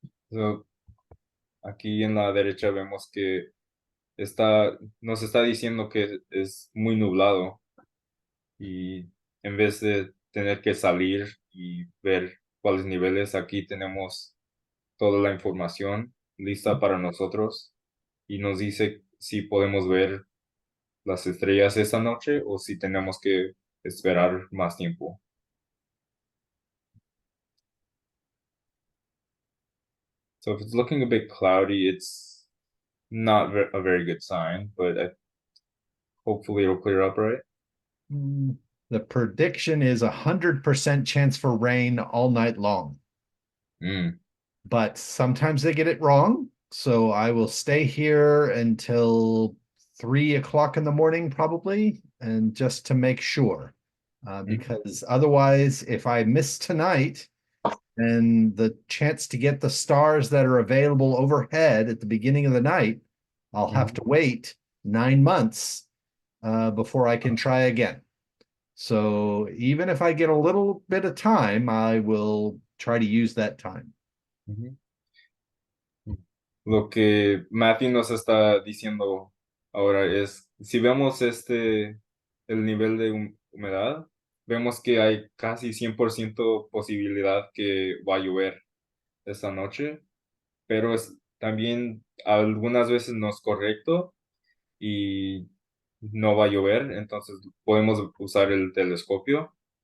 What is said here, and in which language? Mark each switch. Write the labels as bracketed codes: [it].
[es] So, aquí en la derecha vemos que nos está diciendo que es muy nublado y en vez de tener que salir y ver cuáles niveles, aquí tenemos toda la información lista para nosotros y nos dice si podemos ver las estrellas esta noche o si tenemos que esperar más tiempo. [en] So if it's looking a bit cloudy, it's not a very good sign, but hopefully it'll clear up, right? The prediction is 100% chance for rain all night long. Mm. But sometimes they get it wrong. So I will stay here until 3 o'clock in the morning, probably, and just to make sure. Because otherwise, if I miss tonight, then the chance to get the stars that are available overhead at the beginning of the night, I'll have to wait 9 months before I can try again. So even if I get a little bit of time, I will try to use that time. [es] Lo que Matthew nos está diciendo ahora es, si vemos el nivel de humedad, vemos que hay casi 100% posibilidad que va a llover esta noche, pero también algunas veces no es correcto y no va a llover, entonces podemos usar el telescopio.